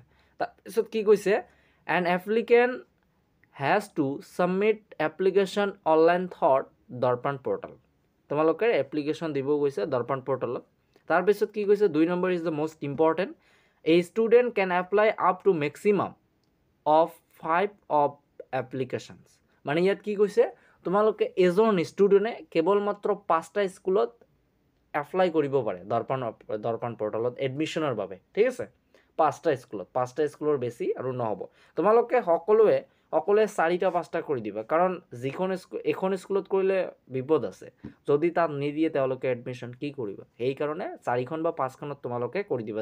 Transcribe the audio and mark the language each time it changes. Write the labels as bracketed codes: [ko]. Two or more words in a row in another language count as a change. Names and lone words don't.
[as] তাৰপিছত কি কৈছে [en] an applicant has to submit application online through দৰ্পণ পৰ্টেল। [as] তোমালোকে এপ্লিকেশ্যন দিব গৈছে দৰ্পণ পৰ্টেলত। তাৰপিছত কি কৈছে [en] 2 number is the most important a student can apply up to maximum of 5 of applications। [as] মানে ইয়াত কি কৈছে তোমালোকে এজন ষ্টুডেণ্টে কেৱল মাত্ৰ 5টা স্কুলত এপ্লাই কৰিব পাৰে দৰ্পণ পৰ্টেলত এডমিশ্যনৰ বাবে, ঠিক আছে। 5টা স্কুলৰ বেছি আৰু নহ'ব। তোমালোকে সকলোৱে 4টা 5টা কৰি দিবা, কাৰণ এখন স্কুলত কৰিলে বিপদ আছে, যদি তাত নিদিয়ে তেওঁলোকে এডমিশ্যন কি কৰিবা, সেইকাৰণে 4খন বা 5খনত তোমালোকে কৰি দিবা।